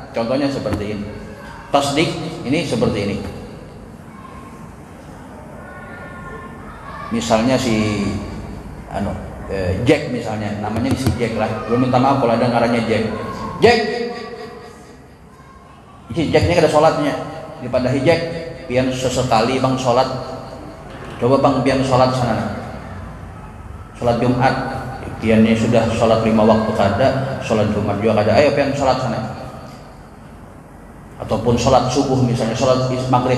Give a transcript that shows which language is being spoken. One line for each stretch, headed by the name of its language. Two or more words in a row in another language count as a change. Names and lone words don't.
Indonesian: Contohnya seperti ini. Tasdik ini seperti ini. Misalnya si Jack misalnya, namanya si Jack lah.
Banjar: Belum minta maaf kalau ada ngarannya Jack. Jack, Jacknya ada sholatnya. Daripada Jack, pian sesekali bang sholat. Coba bang pian sholat sana. Sholat Jumat, piannya sudah sholat 5 waktu kada, sholat Jumat juga kada. Ayo pian sholat sana.
Indonesian: Ataupun sholat subuh misalnya, sholat maghrib.